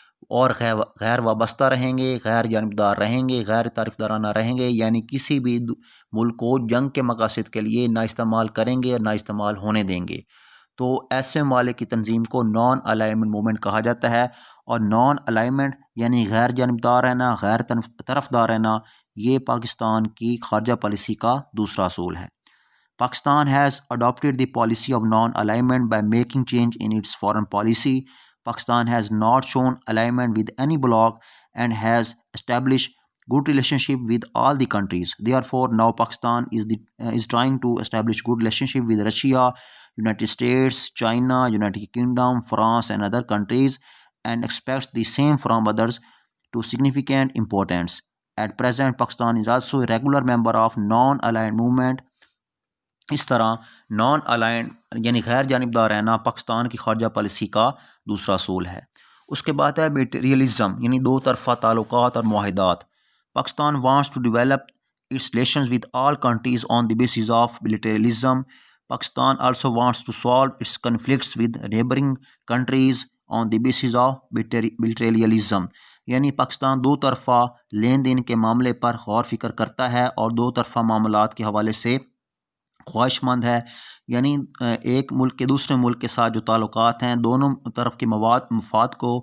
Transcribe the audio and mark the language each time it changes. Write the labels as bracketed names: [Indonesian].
[Urdu] اور غیر وابستہ رہیں گے، غیر جانبدار رہیں گے، غیر طرفدارانہ رہیں گے، یعنی کسی بھی ملک کو جنگ کے مقاصد کے لیے نہ استعمال کریں گے اور نہ استعمال ہونے دیں گے۔ تو ایسے ممالک کی تنظیم کو نان الائنمنٹ موومنٹ کہا جاتا ہے، اور نان الائنمنٹ یعنی غیر جانبدار رہنا، غیر طرفدار رہنا، یہ پاکستان کی خارجہ پالیسی کا دوسرا اصول ہے۔ [English] Pakistan has adopted the policy of non-alignment by making change in its foreign policy. Pakistan has not shown alignment with any bloc and has established good relationship with all the countries. Therefore, now Pakistan is trying to establish good relationship with Russia, United States, China, United Kingdom, France, and other countries, and expects the same from others to significant importance. At present, Pakistan is also a regular member of non-aligned movement. [Urdu] اس طرح non aligned یعنی غیر جانبدار رہنا پاکستان کی خارجہ policy کا دوسرا اصول ہے۔ اس کے بعد ہے بیٹریلزم یعنی دو طرفہ تعلقات اور معاہدات۔ [English] Pakistan wants to develop its relations with all countries on the basis of bilateralism. [Urdu] Pakistan also wants to solve it's conflicts with neighbouring countries on the bases of بیٹریلزم، یعنی پاکستان دو طرفہ لین دین کے معاملے پر غور فکر کرتا ہے اور دو طرفہ معاملات کے حوالے سے خواہش مند ہے، یعنی ایک ملک کے دوسرے ملک کے ساتھ جو تعلقات ہیں دونوں طرف کے مفاد